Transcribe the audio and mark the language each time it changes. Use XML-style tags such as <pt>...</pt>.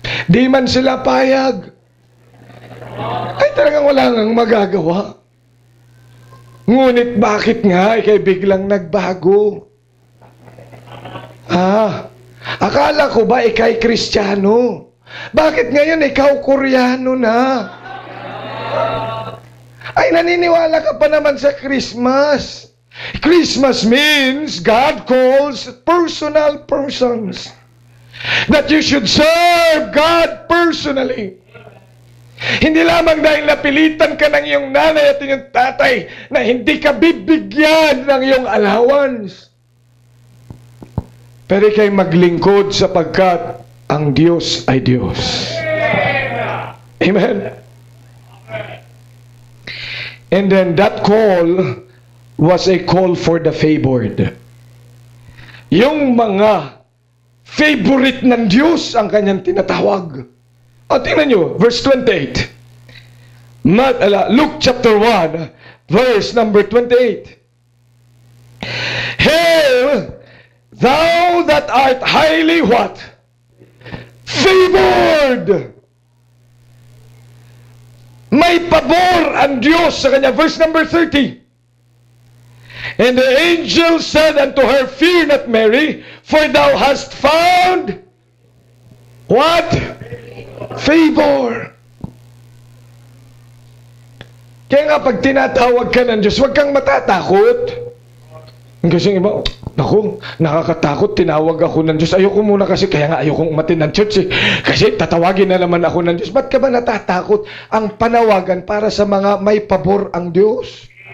<tl>Di man sila payag. Ay talagang wala nang magagawa. Ngunit bakit nga ikay biglang nagbago? Akala ko ba ikay Kristiyano? Bakit ngayon ikaw Koreano na? Ay, naniniwala ka pa naman sa Christmas.</tl> <en>Christmas means God calls personal persons. That you should serve God personally.</en> <tl>Hindi lamang dahil napilitan ka ng iyong nanay at iyong tatay na hindi ka bibigyan ng iyong allowance. Pero ikay maglingkod sapagkat ang Diyos ay Diyos. Amen.</tl> <en>And then that call was a call for the favored.</en> <tl>Yung mga favorite ng Diyos ang kanyang tinatawag. O tingnan nyo, verse 28. Luke chapter 1, verse number 28.</tl> <en>Hail, thou that art highly what? Favored.</en> <tl>May pabor ang Diyos sa kanya.</tl> <en>Verse number 30. And the angel said unto her, Fear not, Mary, for thou hast found what? Favor.</en> <tl>Kaya nga pag tinatawag ka ng Diyos, huwag kang matatakot. Kasi iba, naku, nakakatakot, tinawag ako ng Diyos. Ayoko muna kasi, kaya nga ayokong umatin ng church eh. Kasi tatawagin na naman ako ng Diyos. Ba't ka ba natatakot? Ang panawagan para sa mga may pabor ang Diyos.</tl>